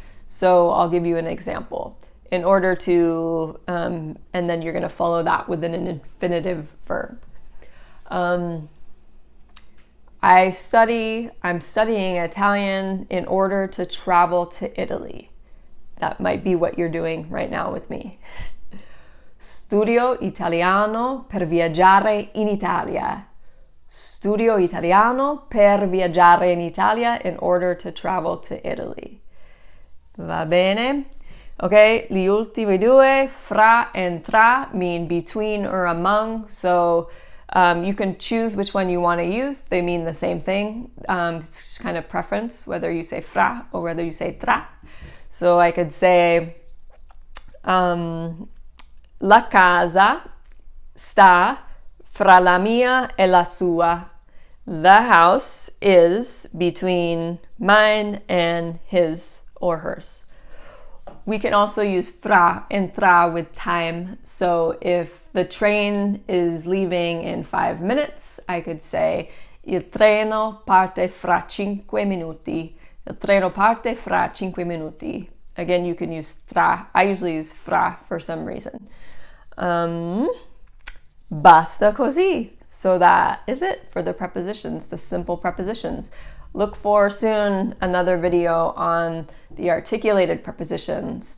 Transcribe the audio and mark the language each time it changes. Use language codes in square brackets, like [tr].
[en] So I'll give you an example. In order to, and then you're going to follow that with an infinitive verb. I'm studying Italian in order to travel to Italy. That might be what you're doing right now with me. [it] Studio italiano per viaggiare in Italia. Studio italiano per viaggiare in Italia [en] in order to travel to Italy. [it] Va bene? [en] Okay, [it] gli ultimi due, [en] fra and tra, mean between or among. So you can choose which one you want to use. They mean the same thing. It's kind of preference, whether you say fra or whether you say tra. So I could say, [it] la casa sta fra la mia e la sua. [en] The house is between mine and his or hers. We can also use fra and tra with time. So if the train is leaving in 5 minutes, I could say [it] il treno parte fra 5 minuti. Il treno parte fra 5 minuti. [en] Again, you can use tra. I usually use fra for some reason. [it] Basta così. [en] So that is it for the prepositions, the simple prepositions. Look for soon another video on the articulated prepositions.